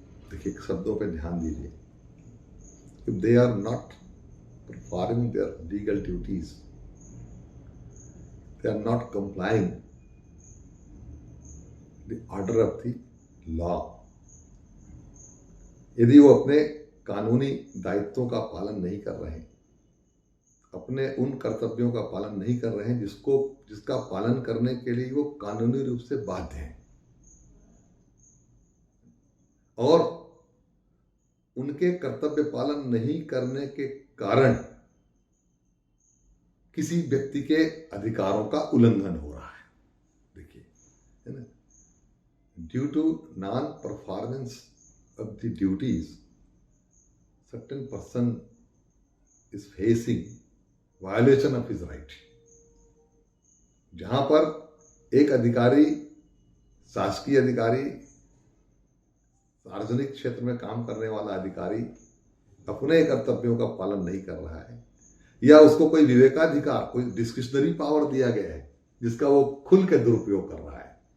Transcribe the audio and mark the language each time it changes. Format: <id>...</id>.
<hi>देखिए, शब्दों पे ध्यान दीजिए।</hi> <en>if they are not performing their legal duties, they are not complying the order of the law,</en> <hi>यदि वो अपने कानूनी दायित्वों का पालन नहीं कर रहे हैं, अपने उन कर्तव्यों का पालन नहीं कर रहे हैं जिसका पालन करने के लिए वो कानूनी रूप से बाध्य हैं, और उनके कर्तव्य पालन नहीं करने के कारण किसी व्यक्ति के अधिकारों का उल्लंघन हो रहा है। देखिए, है ना,</hi> <en>Due to non performance of the duties, certain person is facing violation of his right।</en> <hi>जहां पर एक अधिकारी, शासकीय अधिकारी, सार्वजनिक क्षेत्र में काम करने वाला अधिकारी अपने कर्तव्यों का पालन नहीं कर रहा है, या उसको कोई विवेकाधिकार, कोई डिस्क्रिशनरी पावर दिया गया है जिसका वो खुल के दुरुपयोग कर रहा है।</hi>